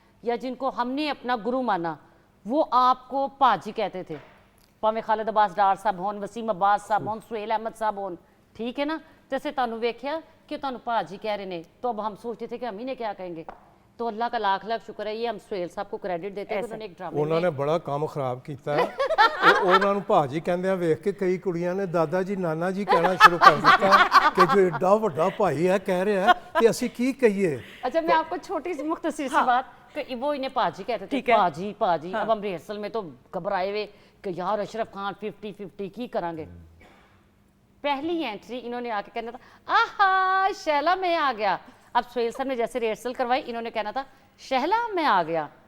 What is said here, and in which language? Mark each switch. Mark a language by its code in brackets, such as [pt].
[hi] या जिनको हमने अपना गुरु माना, वो आपको पाजी कहते थे। भावें खालिद अब्बास डार साहब होन, वसीम अब्बास साहब होन, सुहेल अहमद साहब होन, ठीक है ना। [pa] जैसे तुहानू वेख्या कि तुहानू पाजी कह रहे ने, [hi] तो अब हम सोचते थे कि हम इन्हें क्या कहेंगे। तो अल्लाह का लाख लाख शुक्र है, ये हम सुहेल साहब को क्रेडिट देते हैं कि उन्होंने एक ड्रामे [pa] ਉਹਨਾਂ ਨੇ ਬੜਾ ਕੰਮ ਖਰਾਬ ਕੀਤਾ ਹੈ। ਉਹਨਾਂ ਨੂੰ ਭਾਜੀ ਕਹਿੰਦਿਆਂ ਵੇਖ ਕੇ ਕਈ ਕੁੜੀਆਂ ਨੇ ਦਾਦਾ ਜੀ ਨਾਨਾ ਜੀ ਕਹਿਣਾ ਸ਼ੁਰੂ ਕਰ ਦਿੱਤਾ ਕਿ ਜੋ ਏਡਾ ਵੱਡਾ ਭਾਈ ਹੈ ਕਹਿ ਰਿਹਾ ਹੈ ਤੇ ਅਸੀਂ ਕੀ ਕਹੀਏ। [hi] अच्छा मैं आपको छोटी सी मुख्तसर सी बात कि वो इन्हें पाजी कहते थे, पाजी पाजी। अब हम रिहर्सल में तो घबराए हुए कि यार अशरफ खान 50-50 की करांगे। पहली एंट्री इन्होंने आके कहना था आहा शैला मैं आ गया। अब सुहेल सर ने जैसे रिहर्सल करवाई, इन्होंने कहना था शहला मैं आ गया।